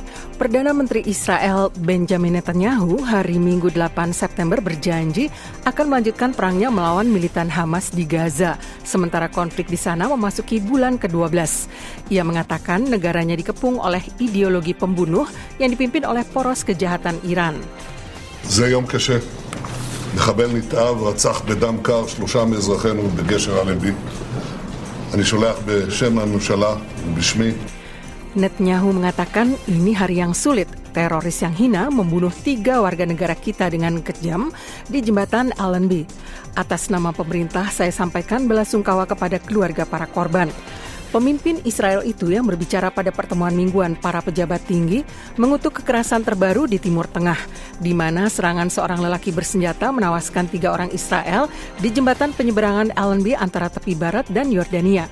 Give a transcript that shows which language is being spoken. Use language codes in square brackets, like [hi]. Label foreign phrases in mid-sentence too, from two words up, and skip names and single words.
[id] Perdana Menteri Israel Benjamin Netanyahu hari Minggu 8 September berjanji akan melanjutkan perangnya melawan militan Hamas di Gaza, sementara konflik di sana memasuki bulan ke-12. Ia mengatakan negaranya dikepung oleh ideologi pembunuh yang dipimpin oleh poros kejahatan Iran. [he] זה יום קשה. מחבל נתעב רצח בדם קר 3 מאזרחינו בגשר אלנבי. אני שולח בשם הממשלה ובשמי. [id] Netanyahu mengatakan ini hari yang sulit. Teroris yang hina membunuh 3 warga negara kita dengan kejam di jembatan Allenby. Atas nama pemerintah, saya sampaikan belasungkawa kepada keluarga para korban. Pemimpin Israel itu yang berbicara pada pertemuan mingguan para pejabat tinggi mengutuk kekerasan terbaru di Timur Tengah, di mana serangan seorang lelaki bersenjata menewaskan 3 orang Israel di jembatan penyeberangan Allenby antara tepi barat dan Yordania.